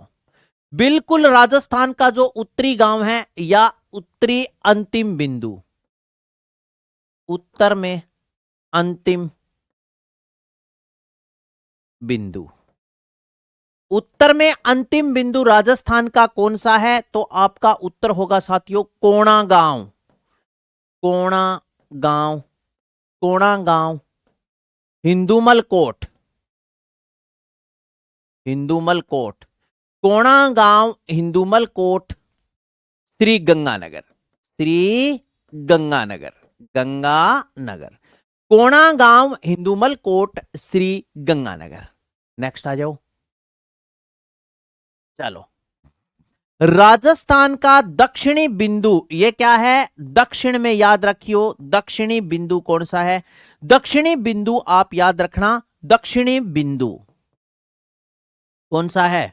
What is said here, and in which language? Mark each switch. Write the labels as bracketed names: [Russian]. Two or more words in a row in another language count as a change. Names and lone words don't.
[Hindi] बिल्कुल राजस्थान का जो उत्तरी गांव है या उत्तरी अंतिम बिंदु, उत्तर में अंतिम बिंदु, उत्तर में अंतिम बिंदु राजस्थान का कौन सा है? तो आपका उत्तर होगा साथियों कोणा गांव, कोणा गांव, कोणा गांव, हिंदुमल कोट, हिंदुमल कोट, कोणा गांव, हिंदुमल कोट, श्री गंगानगर, श्री गंगानगर, गंगानगर, कोणा गांव, हिंदुमल कोट, श्री गंगानगर। नेक्स्ट आ जाओ। चलो, राजस्थान का दक्षिणी बिंदु ये क्या है? दक्षिण में याद रखियो, दक्षिणी बिंदु कौन सा है? दक्षिणी बिंदु आप याद रखना, दक्षिणी बिंदु कौन सा है?